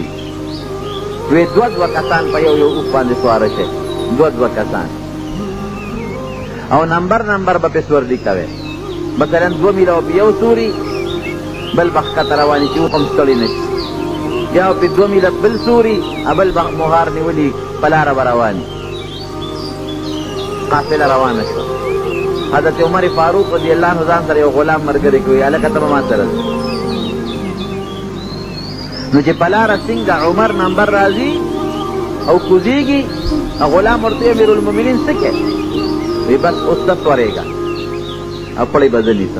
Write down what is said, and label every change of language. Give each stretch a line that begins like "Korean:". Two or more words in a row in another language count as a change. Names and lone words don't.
Pashto: وی دوه کسان په یو اوښ باندې سواره شي، دوه کسان او نمبر به پې سورلي کوي. مثلا 2 میله او په یو سوري بل به ښکته رواني چې اوښ هم ستړي نه شي، یا په 2 میله بل سوري بل به مهار نیولي په لاره به رواني. قافله روانه شوه. حضرت عمر فاروق رضی اللہ عنہ ځان سره یو غلام ملګری کوي، هلکه ته به ما سره ځې. نو چې په لاره څنګه عمر نمبر راځي او کوزیږي، غلام ورته امیر المؤمنین څه کوي؟ وی بس اوس ته سورېږه او پړی به زه نیسم.